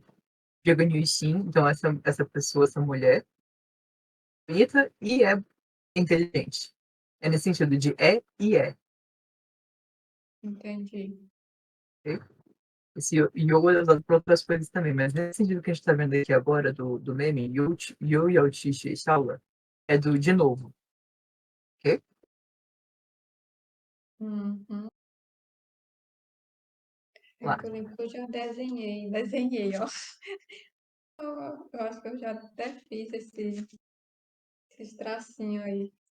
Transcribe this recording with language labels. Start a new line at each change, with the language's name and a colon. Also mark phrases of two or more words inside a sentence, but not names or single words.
Portuguese: Diga sim, então essa pessoa, essa mulher, bonita e é inteligente. É nesse sentido de é e é. Entendi. Ok? Esse yo é usado para outras coisas também, mas nesse sentido que a gente está vendo aqui agora do meme,
Chinese: 又要去学校,
Portuguese: é do de novo. Ok? Uhum. É Lá. que eu lembro que eu já desenhei, ó. Eu acho que eu já até fiz esses tracinhos aí.